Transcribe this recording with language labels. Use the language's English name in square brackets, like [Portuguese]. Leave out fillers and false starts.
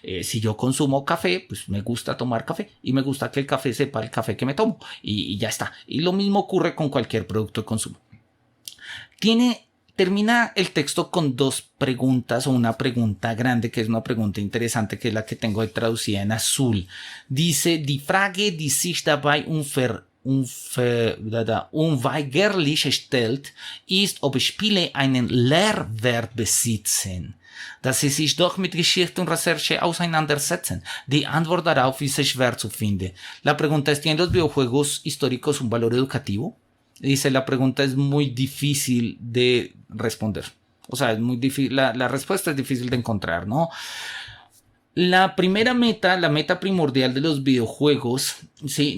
[Spanish] Si yo consumo café, pues me gusta tomar café y me gusta que el café sepa el café que me tomo y ya está. Y lo mismo ocurre con cualquier producto de consumo. Termina el texto con dos preguntas o una pregunta grande que es una pregunta interesante que es la que tengo ahí traducida en azul. Dice: [German] Die Frage, die sich dabei unweigerlich stellt, ist, ob Spiele einen Lehrwert besitzen, dass sie sich doch mit Geschichte und Recherche auseinandersetzen. Die Antwort darauf ist schwer zu finden. [Spanish] La pregunta es: ¿tienen los videojuegos históricos un valor educativo? Dice, la pregunta es muy difícil de responder. O sea, es muy difícil, la respuesta es difícil de encontrar, ¿no? La meta primordial de los videojuegos, ¿sí?